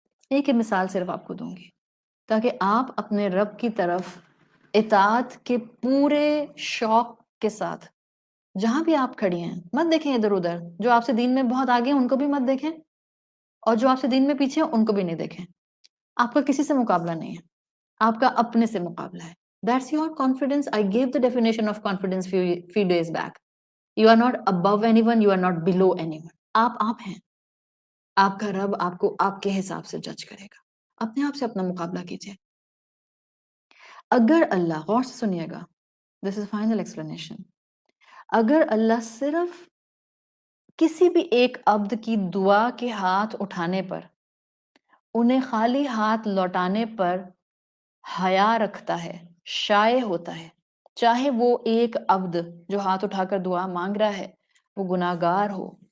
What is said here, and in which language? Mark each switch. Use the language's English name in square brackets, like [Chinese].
[Urdu] ایک مثال صرف آپ کو دوں گی تاکہ آپ اپنے رب کی طرف اطاعت کے پورے شوق کے ساتھ جہاں بھی آپ کھڑی ہیں مت دیکھیں ادھر ادھر، جو آپ سے دین میں بہت آگے ہیں ان کو بھی مت دیکھیں اور جو آپ سے دین میں پیچھے ہیں ان کو بھی نہیں دیکھیں۔ آپ کا کسی سے مقابلہ نہیں ہے، آپ کا اپنے سے مقابلہ ہے۔ [English] That's your confidence. I gave the definition of confidence few days back. You are not above anyone, you are not below anyone. [Urdu] آپ ہیں، آپ کا رب آپ کو آپ کے حساب سے جج کرے گا، اپنے آپ سے اپنا مقابلہ کیجئے۔ اگر اللہ، غور سے سنیے گا، [English] this is final explanation، [Urdu] اگر اللہ صرف کسی بھی ایک عبد کی دعا کے ہاتھ اٹھانے پر، انہیں خالی ہاتھ لوٹانے پر حیا رکھتا ہے، شائع ہوتا ہے، چاہے وہ ایک عبد جو ہاتھ اٹھا کر دعا مانگ رہا ہے وہ گناہگار ہو،